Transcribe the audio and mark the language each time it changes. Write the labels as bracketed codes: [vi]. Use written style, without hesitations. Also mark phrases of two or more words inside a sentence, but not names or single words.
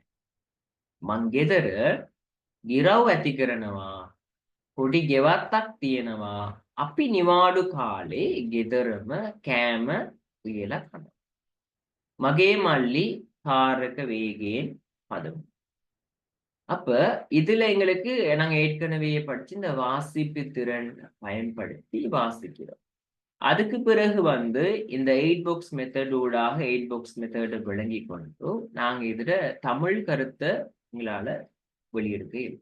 [si] මං ගෙදර ගිරව් ඇති කරනවා. පොඩි ගෙවත්තක් තියෙනවා. අපි නිවාඩු කාලේ ගෙදරම කෑම උයලා කනවා. මගේ මල්ලි කාර් එක වේගයෙන් පදවනවා. [ta] அப்ப இதுல எங்களுக்கு நாங்க ஏற்கனவே படிச்சு இந்த வாசிப்பு திறன் பயன்படுத்தி வாசிக்கிறோம். அதுக்கு பிறகு வந்து இந்த 8 [en] box method [ta] ஊடாக 8 [en] box method [ta] விளங்கி கொண்டு நாங்க இதுல தமிழ் கருத்தை எங்களால வெளியெடுக்க இருக்கு.